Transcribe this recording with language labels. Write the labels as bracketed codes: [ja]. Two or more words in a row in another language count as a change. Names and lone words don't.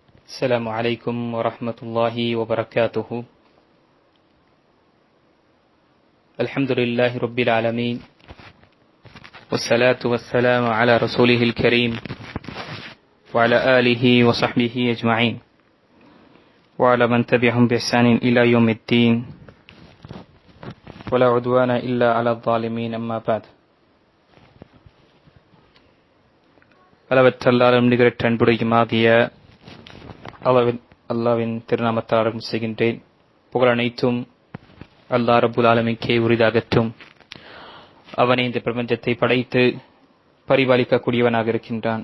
[ar] السلام عليكم ورحمة الله وبركاته. الحمد لله رب العالمين، والصلاة والسلام على رسوله الكريم وعلى آله وصحبه أجمعين وعلى من تبعهم بإحسان إلى يوم الدين ولا عدوان إلا على الظالمين. أما بعد. [ta] அளவற்றல்லாலும் நிகரற்ற அன்புடையுமாகிய அல்லாவின் திருநாமத்தால் ஆரம்பம் செய்கின்றேன். புகழ் அனைத்தும் [ar] الله رب العالمين [ta] உரிதாகட்டும். அவனே இந்த பிரபஞ்சத்தை படைத்து பரிபாலிக்கக்கூடியவனாக இருக்கின்றான்.